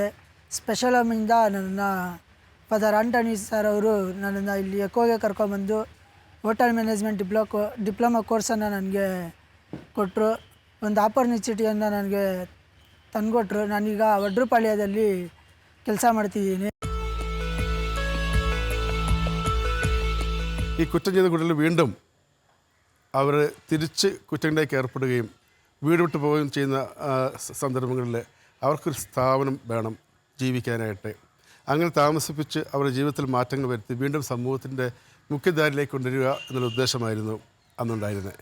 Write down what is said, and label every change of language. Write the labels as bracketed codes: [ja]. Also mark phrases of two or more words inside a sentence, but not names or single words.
[kn] ಸ್ಪೆಷಲ್ ಹೋಮಿಂದ ನನ್ನನ್ನು ಫಾದರ್ ಆಂಟೋನಿ ಸರ್ ಅವರು ನನ್ನನ್ನು ಇಲ್ಲಿ ಎಕೋಗೆ ಕರ್ಕೊಂಬಂದು [en] hotel management diploma [kn] ಕೋರ್ಸನ್ನು ನನಗೆ ಕೊಟ್ಟರು. ಒಂದು ಆಪರ್ಚುನಿಟಿಯನ್ನು ನನಗೆ ತಂದುಕೊಟ್ರು. ನಾನೀಗ ಒಡ್ರಪಾಳ್ಯದಲ್ಲಿ ಕೆಲಸ ಮಾಡ್ತಿದ್ದೀನಿ. [ml] ഈ കുറ്റം ചെയ്ത കുട്ടികൾ വീണ്ടും അവർ തിരിച്ച് കുറ്റങ്ങളിലേക്ക് ഏർപ്പെടുകയും വീട് വിട്ടു പോവുകയും ചെയ്യുന്ന സന്ദർഭങ്ങളിൽ അവർക്കൊരു സ്ഥാപനം വേണം ജീവിക്കാനായിട്ട്. അങ്ങനെ താമസിപ്പിച്ച് അവരുടെ ജീവിതത്തിൽ മാറ്റങ്ങൾ വരുത്തി വീണ്ടും സമൂഹത്തിൻ്റെ മുഖ്യധാരയിലേക്ക് കൊണ്ടുവരിക എന്നുള്ള ഉദ്ദേശമായിരുന്നു അന്നുണ്ടായിരുന്നത്.